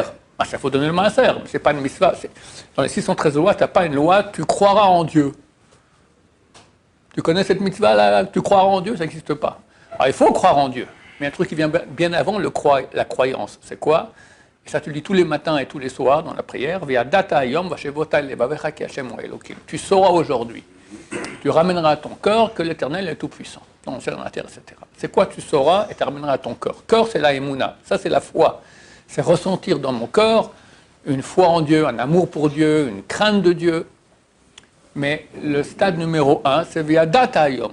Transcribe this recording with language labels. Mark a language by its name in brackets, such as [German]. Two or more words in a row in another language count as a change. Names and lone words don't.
[French] Il faut donner le maaser, mais c'est pas une mitzvah. Dans les 613 lois, tu n'as pas une loi, tu croiras en Dieu. Tu connais cette mitzvah-là, tu croiras en Dieu, ça n'existe pas. Alors il faut croire en Dieu, mais un truc qui vient bien avant la croyance, c'est quoi? Et ça tu le dis tous les matins et tous les soirs dans la prière, [Hebrew] וידעת היום והשבות לבבך כי השם הוא אלוקים. [French] Tu sauras aujourd'hui, tu ramèneras à ton cœur que l'Éternel est tout-puissant, dans le ciel, dans la terre, etc. C'est quoi tu sauras et tu ramèneras à ton cœur? Cœur, c'est la émouna, ça c'est la foi. C'est ressentir dans mon cœur une foi en Dieu, un amour pour Dieu, une crainte de Dieu. Mais le stade numéro 1, c'est [Hebrew] וידעת היום.